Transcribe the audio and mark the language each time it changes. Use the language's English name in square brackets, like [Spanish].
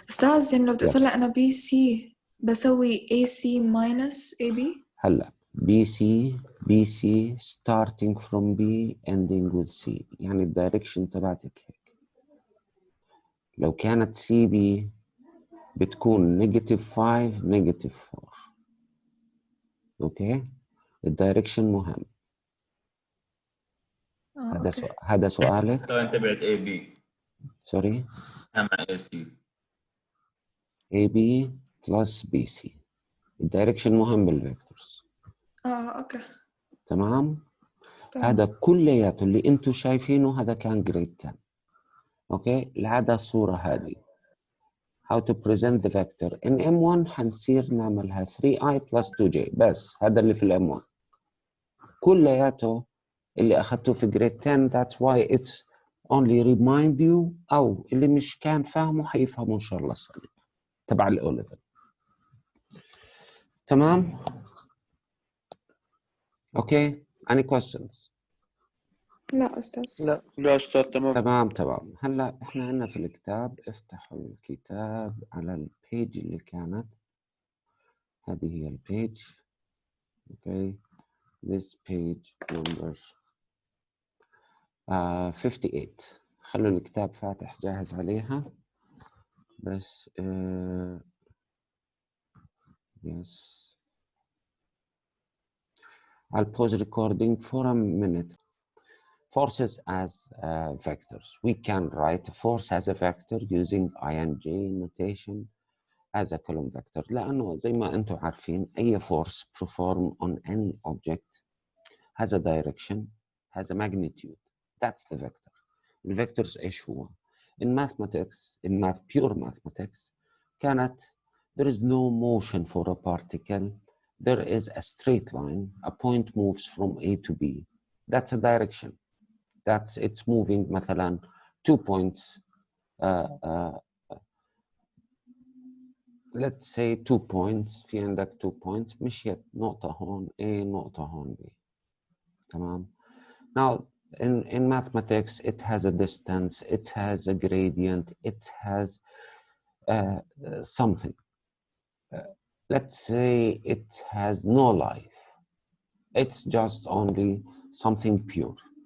[Arabic] أستاذ يعني لو بدي أطلع أنا BC بسوي AC minus AB. هلا BC [English] starting from B ending with C، [Arabic] يعني الدايركشن تبعتك هيك. لو كانت CB بتكون -5 -4. اوكي، الدايركشن مهم. هذا سؤالك. سو انت بعد AB. سوري. مع AC. [English] AB plus BC. [Arabic] الدايركشن مهم بالفيكتورز. اوكي تمام. تمام. هذا كلياته اللي انتم شايفينه هذا كان جريد 10. اوكي لعدا الصورة هذه [English] how to present the vector in M1 [Arabic] حنصير نعملها [English] 3i plus 2j [Arabic] بس. هذا اللي في الM1 كلياته اللي اخذته في جريد 10. [English] that's why it's only remind you [Arabic] او اللي مش كان فاهمه حيفهمه ان شاء الله السنة تبع الأوليفر. تمام. [English] Okay any questions؟ [Arabic] لا أستاذ. لا أستاذ تمام. تمام. هلا احنا عندنا في الكتاب، افتحوا الكتاب على البيج اللي كانت، هذه هي البيج. [English] Okay this page number 58. [Arabic] خلوا الكتاب فاتح جاهز عليها بس yes. [English] I'll pause recording for a minute. Forces as vectors. We can write a force as a vector using ing notation as a column vector. [Arabic] لأنه زي ما أنتم عارفين أي [English] force performed on any object has a direction, has a magnitude. That's the vector. The vectors [Arabic] إيش هو؟ [English] In mathematics, in pure mathematics, [Arabic] كانت [English] there is no motion for a particle. There is a straight line. A point moves from A to B. That's a direction. That's it's moving مثلا 2 points. Let's say 2 points. [Arabic] في عندك 2 points مشيت نقطة هون A نقطة هون B. تمام. [English] Now in mathematics it has a distance, it has a gradient, it has something. Let's say it has no life. It's just only something pure.